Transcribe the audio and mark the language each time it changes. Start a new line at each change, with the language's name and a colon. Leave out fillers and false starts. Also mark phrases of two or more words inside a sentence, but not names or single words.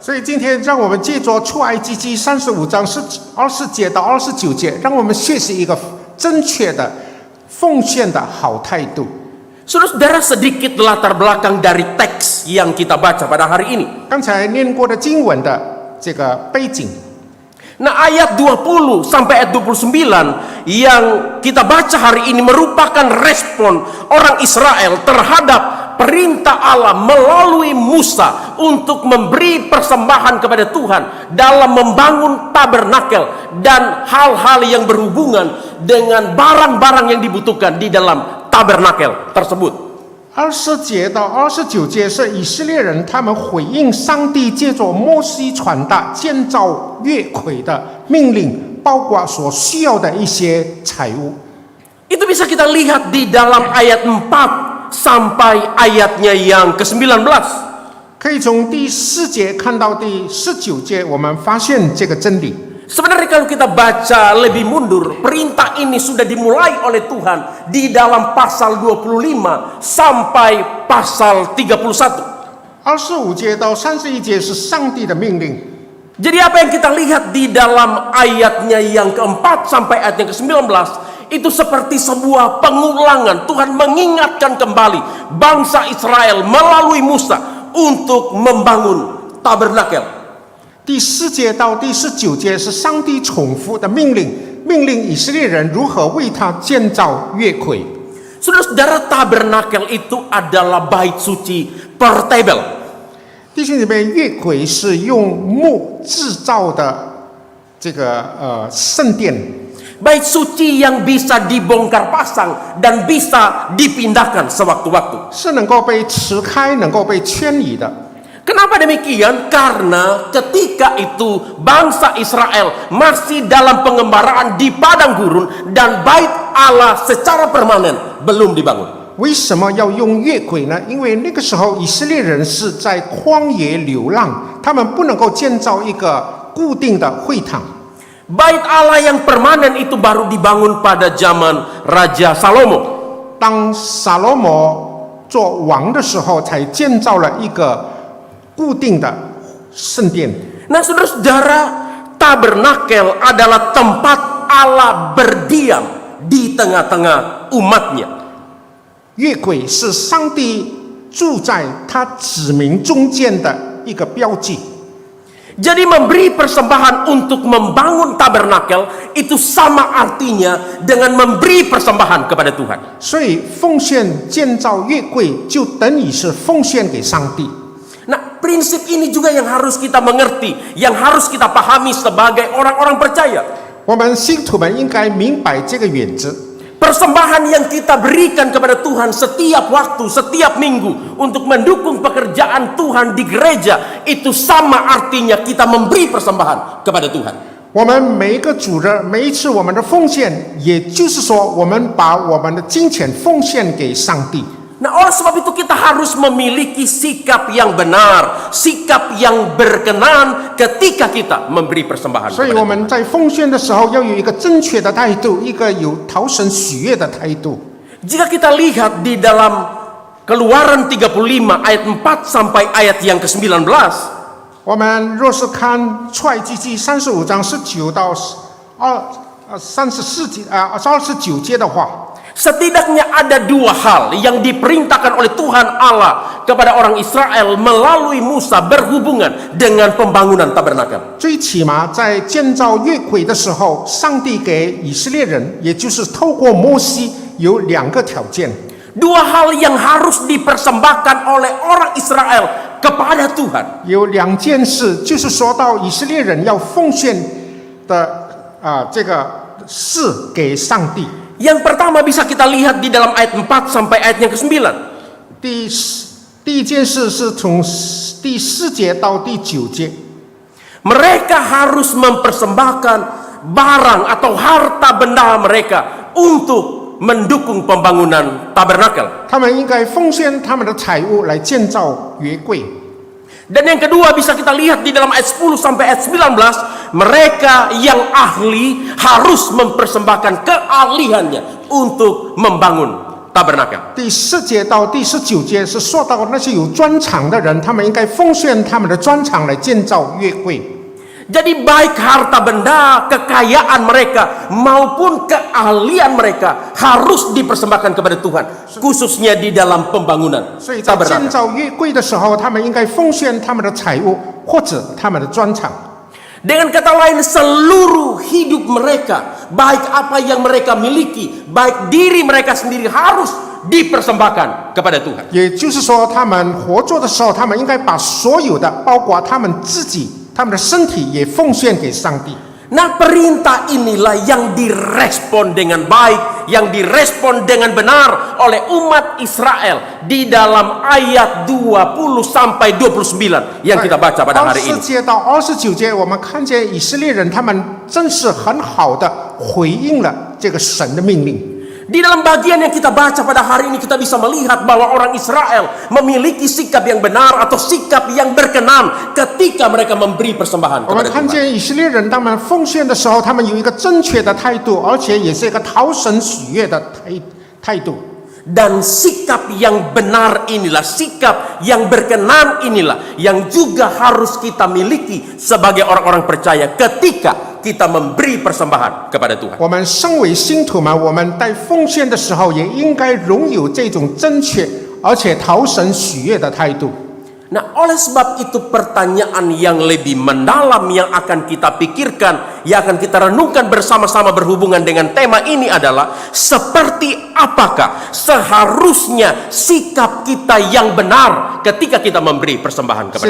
Chinese: 所以今天让我们借着出埃及记35章24节到29节，让我们学习一个正确的奉献的好态度。
Indonesian: Saudara-saudara, sedikit latar belakang dari teks yang kita baca pada hari ini.
Chinese: 刚才念过的经文的这个背景，
Indonesian: Nah, ayat 20 sampai ayat 29 yang kita baca hari ini merupakan respon orang Israel terhadap perintah Allah melalui Musa untuk memberi persembahan kepada Tuhan dalam membangun tabernakel dan hal-hal yang berhubungan dengan barang-barang yang dibutuhkan di dalam tabernakel tersebut.
Chinese: 20 节到29节是以色列人他们回应上帝借着摩西传达建造约柜的命令，包括所需要的一些财物。
Indonesian: Itu bisa kita lihat di dalam ayat 4 sampai ayatnya yang ke-19.
Chinese: 可以从第4节看到第19节，我们发现这个真理。
Indonesian: Sebenarnya kalau kita baca lebih mundur, perintah ini sudah dimulai oleh Tuhan di dalam pasal 25 sampai pasal 31.
Chinese: 25 节到31节是上帝的命令。
Indonesian: Jadi apa yang kita lihat di dalam ayatnya yang keempat sampai ayat yang ke-19 itu seperti sebuah pengulangan. Tuhan mengingatkan kembali bangsa Israel melalui Musa untuk membangun tabernakel.
Chinese: 第4节到第19节是上帝重复的命令，命令以色列人如何为他建造约柜。
Indonesian: Saudara-saudara, tabernakel itu adalah bait suci portable.
Chinese: 弟兄姐妹，约柜是用木制造的这个圣殿，
Indonesian: Bait suci yang bisa dibongkar pasang dan bisa dipindahkan sewaktu-waktu.
Chinese: 是能够被持开、能够被迁移的。
Indonesian: Kenapa demikian? Karena ketika itu bangsa Israel masih dalam pengembaraan di padang gurun dan bait Allah secara permanen belum dibangun.
Chinese: 为什么要用约柜呢？因为那个时候以色列人是在荒野流浪，他们不能够建造一个固定的会堂。
Indonesian: Bait Allah yang permanen itu baru dibangun pada zaman Raja Salomo.
Chinese: 当撒罗摩做王的时候，才建造了一个固定的圣殿。
Indonesian: Nah, saudara-saudara, tabernakel adalah tempat Allah berdiam di tengah-tengah umatnya.
Chinese: 约柜是上帝住在他子民中间的一个标记。
Indonesian: Jadi memberi persembahan untuk membangun tabernakel itu sama artinya dengan memberi persembahan kepada Tuhan.
Chinese: 所以奉献建造约柜就等于是奉献给上帝。
Indonesian: Nah, prinsip ini juga yang harus kita mengerti, yang harus kita pahami sebagai orang-orang percaya.
Chinese: 我们信徒们应该明白这个原则。
Indonesian: Persembahan yang kita berikan kepada Tuhan setiap waktu, setiap minggu untuk mendukung pekerjaan Tuhan di gereja, itu sama artinya kita memberi persembahan kepada Tuhan.
Chinese: 我们每一个主日，每一次我们的奉献，也就是说，我们把我们的金钱奉献给上帝。
Indonesian: Nah, oleh sebab itu kita harus memiliki sikap yang benar, sikap yang berkenan ketika kita memberi persembahan
Chinese: 所以
Indonesian: kepada
Chinese: 我们
Indonesian: Tuhan.
Chinese: 在奉献的时候要有一个正确的态度，一个有讨神喜悦的态度。
Indonesian: Jika kita lihat di dalam Keluaran 35 ayat 4 sampai ayat yang ke-19,
Chinese: 我们若是看出埃及记35章19到29节的话，
Indonesian: setidaknya ada dua hal yang diperintahkan oleh Tuhan Allah kepada orang Israel melalui Musa berhubungan dengan pembangunan tabernakel.
Chinese: 最起码在建造约柜的时候，上帝给以色列人，也就是透过摩西，有2个条件。
Indonesian: Dua hal yang harus dipersembahkan oleh orang Israel kepada Tuhan.
Chinese: 有2件事，就是说到以色列人要奉献的这个事给上帝。
Indonesian: Yang pertama bisa kita lihat di dalam ayat 4 sampai ayat yang ke-9.
Chinese: 第一件事是从第4节到第9节。
Indonesian: Mereka harus mempersembahkan barang atau harta benda mereka untuk mendukung pembangunan tabernakel.
Chinese: 他们应该奉献他们的财物来建造约柜。
Indonesian: Dan yang kedua bisa kita lihat di dalam ayat 10 sampai ayat 19, mereka yang ahli harus mempersembahkan keahliannya untuk membangun tabernakel.
Chinese: 第4节到第19节是说到那些有专长的人，他们应该奉献他们的专长来建造约柜。
Indonesian: Jadi baik harta benda, kekayaan mereka maupun keahlian mereka harus dipersembahkan kepada Tuhan, khususnya di dalam pembangunan
Chinese: 所以在建
Indonesian: tabernakel.
Chinese: 造约柜的时候，他们应该奉献他们的财物或者他们的专长。
Indonesian: Dengan kata lain, seluruh hidup mereka, baik apa yang mereka miliki, baik diri mereka sendiri harus dipersembahkan kepada Tuhan.
Chinese: 也就是说，他们活着的时候，他们应该把所有的，包括他们自己、他们的身体，也奉献给上帝。
Indonesian: Nah, perintah inilah yang direspon dengan baik, yang direspon dengan benar oleh umat Israel di dalam ayat 20 sampai 29 yang kita baca pada hari
Chinese: 24
Indonesian: ini.
Chinese: 节到29节，我们看见以色列人他们真是很好的回应了这个神的命令。
Indonesian: Di dalam bagian yang kita baca pada hari ini kita bisa melihat bahwa orang Israel memiliki sikap yang benar atau sikap yang berkenan ketika mereka memberi persembahan
Chinese: 我们
Indonesian: kepada
Chinese: 看
Indonesian: Tuhan.
Chinese: 见以色列人他们奉献的时候，他们有一个正确的态度，而且也是一个讨神喜悦的态度。
Indonesian: Dan sikap yang benar inilah, sikap yang berkenan inilah yang juga harus kita miliki sebagai orang-orang percaya ketika kita memberi persembahan kepada Tuhan.
Chinese: 我们身为信徒们，我们在奉献的时候，也应该拥有这种正确而且讨神喜悦的态度。
Indonesian: Nah, oleh sebab itu pertanyaan yang lebih mendalam yang akan kita pikirkan, yang akan kita renungkan bersama-sama berhubungan dengan tema ini adalah seperti apakah seharusnya sikap kita yang benar ketika kita memberi persembahan kepada